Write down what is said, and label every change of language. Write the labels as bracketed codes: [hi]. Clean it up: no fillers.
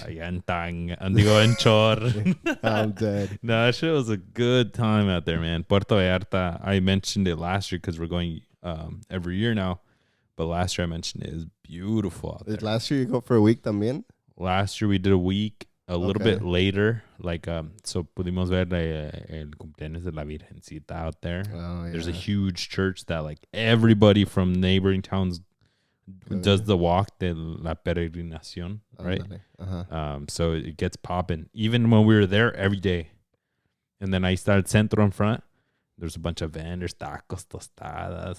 [es] Allá en Tang, digo en Chor. [en] I'm dead. No, that shit was a good time out there, man. Puerto Vallarta, I mentioned it last year because we're going every year now. But last year I mentioned it was beautiful out there. Did last year you go for a week también? Last year we did a week, a little bit later. Like, so [es] pudimos ver el cumpleaños de la Virgencita [en] out there. Oh, yeah. There's a huge church that like everybody from neighboring towns does the walk [es] de la peregrinación, [en] right? Uh-huh. So it gets popping. Even when we were there every day. And then I started Centro in front. There's a bunch of vendors, tacos, tostadas,